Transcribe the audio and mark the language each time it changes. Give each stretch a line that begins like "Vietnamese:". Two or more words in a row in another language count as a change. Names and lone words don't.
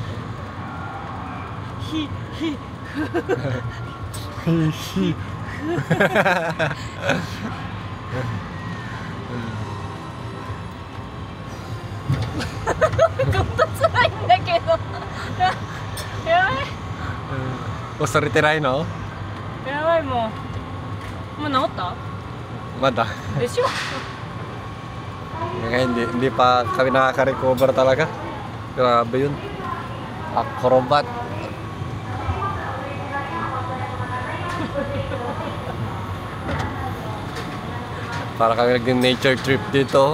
Japanese: ひひちょっと辛いんだけど。やばい。恐れてないの？やばいもう。もう治った？まだ。でしょ。
Filipino: Ngayon, hindi pa kami nakaka-recover talaga. Grabe yun. Acrobat. Para kami nag-nature trip dito.